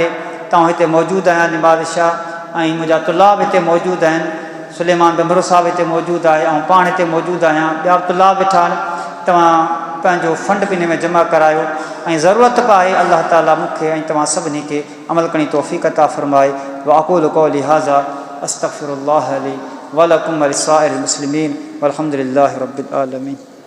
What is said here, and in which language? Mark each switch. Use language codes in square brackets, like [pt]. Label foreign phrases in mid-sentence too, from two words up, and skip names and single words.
[sd] तव्हां हिते मौजूदु आहियां निमाज़ शाह ऐं मुंहिंजा तुलाब हिते मौजूदु आहिनि, सुलेमान बमरो साहिब हिते मौजूदु आहे ऐं पाण हिते मौजूदु आहियां, ॿिया तुलाब वेठा आहिनि। तव्हां पंहिंजो फंड बि हिन में जमा करायो ऐं ज़रूरत बि आहे अल्लाह ताला मूंखे ऐं तव्हां सभिनी खे अमल करण जी तौफ़ीक़ अता फ़रमाए। [ar] وأقول قولي هذا أستغفر الله لي ولكم ولسائر المسلمين والحمد لله رب العالمين.